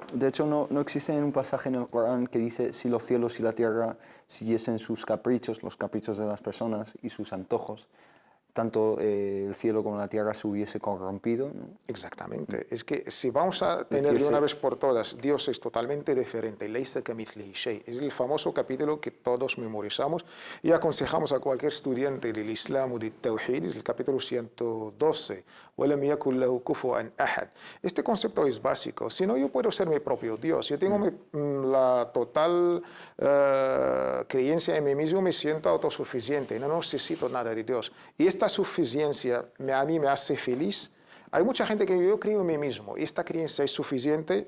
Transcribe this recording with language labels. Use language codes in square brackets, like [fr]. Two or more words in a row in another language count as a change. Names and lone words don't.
[es] De hecho no existe un pasaje en el Corán que dice si los cielos y la tierra siguiesen sus caprichos, los caprichos de las personas y sus antojos, tanto el cielo como la tierra se hubiese corrompido, ¿no? Exactamente. Es que si vamos a tener de una vez por todas, Dios es totalmente diferente. [ar] ليس كمثله شيء. [es] Es el famoso capítulo que todos memorizamos y aconsejamos a cualquier estudiante del Islam o del Tawhid. Es el capítulo 112. [ar] وَلَمْ يَكُنْ لَهُ كُفُوًا أَحَدٌ. [es] Este concepto es básico. Si no, yo puedo ser mi propio Dios. Yo tengo la total creencia en mí mismo, me siento autosuficiente. No necesito nada de Dios. Y esta suficiencia a mí me hace feliz. Hay mucha gente que yo creo en mí mismo y esta creencia es suficiente.